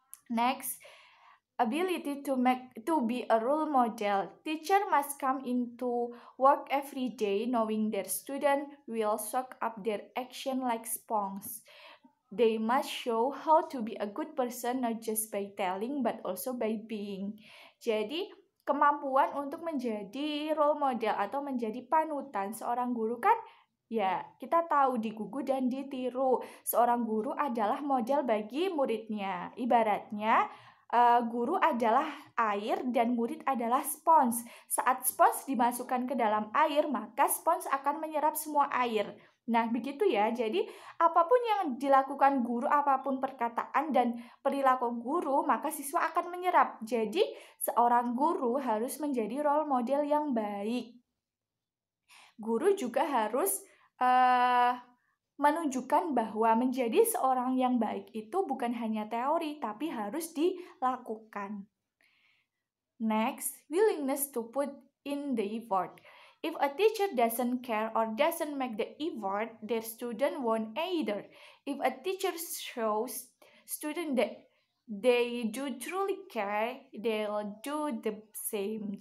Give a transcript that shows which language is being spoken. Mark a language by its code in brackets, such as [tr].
[en] Next, ability to be a role model. Teacher must come into work every day knowing their student will soak up their action like sponge. They must show how to be a good person not just by telling but also by being. [id] Jadi, kemampuan untuk menjadi role model atau menjadi panutan seorang guru kan ya, kita tahu digugu dan ditiru. Seorang guru adalah model bagi muridnya. Ibaratnya, guru adalah air dan murid adalah spons. Saat spons dimasukkan ke dalam air, maka spons akan menyerap semua air. Nah, begitu ya. Jadi, apapun yang dilakukan guru, apapun perkataan dan perilaku guru, maka siswa akan menyerap. Jadi, seorang guru harus menjadi role model yang baik. Guru juga harus menunjukkan bahwa menjadi seorang yang baik itu bukan hanya teori, tapi harus dilakukan. [en] Next, willingness to put in the effort. If a teacher doesn't care or doesn't make the effort, their student won't either. If a teacher shows student that they do truly care, they'll do the same.